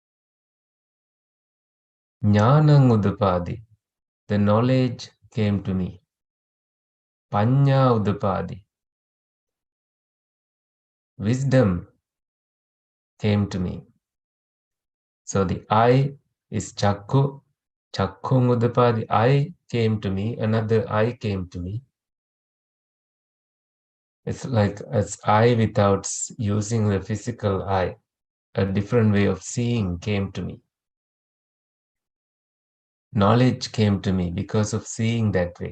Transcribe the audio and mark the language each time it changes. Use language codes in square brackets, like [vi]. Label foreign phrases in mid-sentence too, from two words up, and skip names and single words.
[pi] Jnanang udapadi. [en] The knowledge came to me. [pi] Panya udapadi. [en] Wisdom came to me. So the I is chakku. [pi] Chakkung udapadi. [en] I came to me. Another I came to me. It's like as I without using the physical eye. A different way of seeing came to me. Knowledge came to me because of seeing that way.